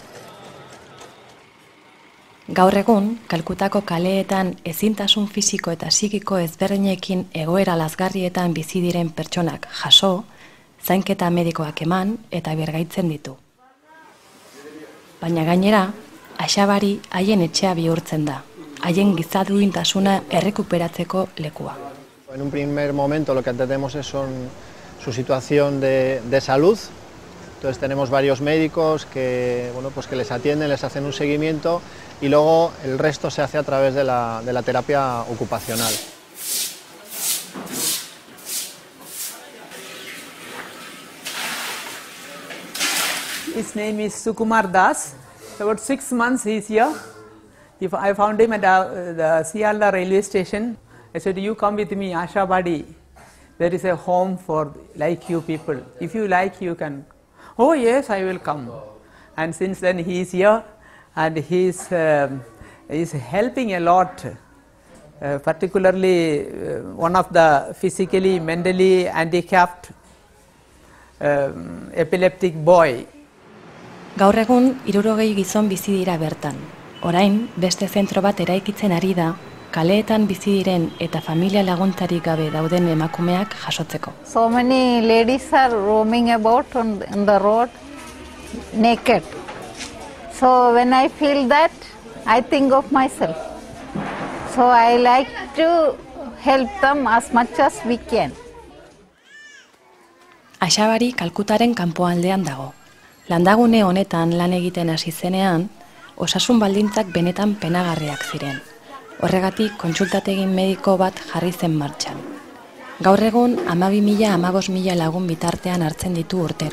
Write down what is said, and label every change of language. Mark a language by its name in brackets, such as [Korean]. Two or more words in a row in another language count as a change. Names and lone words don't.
[Basque] Gaur egun, Kalkutako kaleetan ezintasun fisiko eta psikiko ezberdinekin egoera lazgarrietan bizi diren pertsonak jaso, zainketa medikoak eman eta bergaitzen ditu. Baina gainera, Axabari haien etxea bihurtzen da, haien giza duintasuna errekuperatzeko lekua. [Spanish] En un primer momento lo que atendemos son su situación de salud. Entonces tenemos varios médicos que, que les atienden, les hacen un seguimiento y luego el resto se hace a través de la terapia ocupacional. [English] His name is Sukumar Das. About 6 months he is here. I found him at the Sialda railway station. I said, "You come with me, Axabadi. There is a home for like you people. If you like, you can." "Oh yes, I will come." And since then he is here, and he is helping a lot, particularly one of the physically, mentally handicapped epileptic boy. [Basque] Gaur egun 60 gizon bizi dira bertan. Orain, beste zentro bat eraikitzen ari da, kaleetan bizi diren eta familia laguntzarik gabe dauden emakumeak jasotzeko. [English] So many ladies are roaming about on the road naked. So when I feel that, I think of myself. So I like to help them as much as we can. [Basque] Axabari Kalkutaren kanpoaldean dago. Landagune honetan lan egiten hasi zenean, osasun baldintzak benetan penagarriak ziren. Horregatik kontsultategi mediko bat jarri zen martxan. Gaur egun 12.000–15.000 lagun bitartean hartzen ditu urtero.